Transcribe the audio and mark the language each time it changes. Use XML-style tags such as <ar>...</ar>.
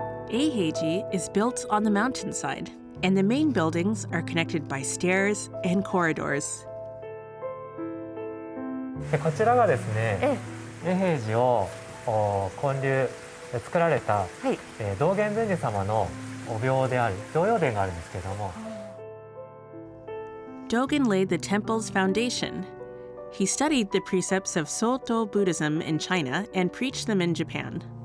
<en>Eiheiji is built on the mountainside, and the main buildings are connected by stairs and corridors.</en> <ja>こちらがですね、永平寺を建立作られた、はい、道元禅師様のお廟である常陽殿があるんですけれども。</ja> <en>Dogen laid the temple's foundation. He studied the precepts of Soto Buddhism in China and preached them in Japan.</en>